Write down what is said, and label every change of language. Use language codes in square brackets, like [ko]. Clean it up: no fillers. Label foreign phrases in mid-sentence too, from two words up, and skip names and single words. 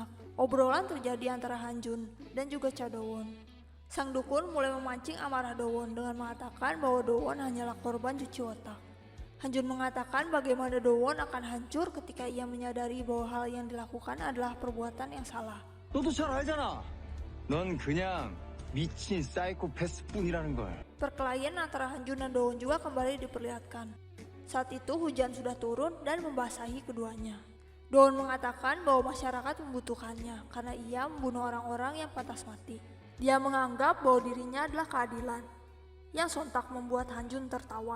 [id] Obrolan terjadi antara Hanjun dan juga Cha Do-won. Sang dukun mulai memancing amarah Do-won dengan mengatakan bahwa Do-won hanyalah korban cuci otak. Hanjun mengatakan bagaimana Do-won akan hancur ketika ia menyadari bahwa hal yang dilakukan adalah perbuatan yang salah. [ko] 너도 잘 알잖아. 넌 그냥 미친 사이코패스뿐이라는 걸. [id] Perkelahian antara Hanjun dan Do-won juga kembali diperlihatkan. Saat itu hujan sudah turun dan membasahi keduanya. Do-won mengatakan bahwa masyarakat membutuhkannya karena ia membunuh orang-orang yang pantas mati. Dia menganggap bahwa dirinya adalah keadilan, yang sontak membuat Hanjun tertawa.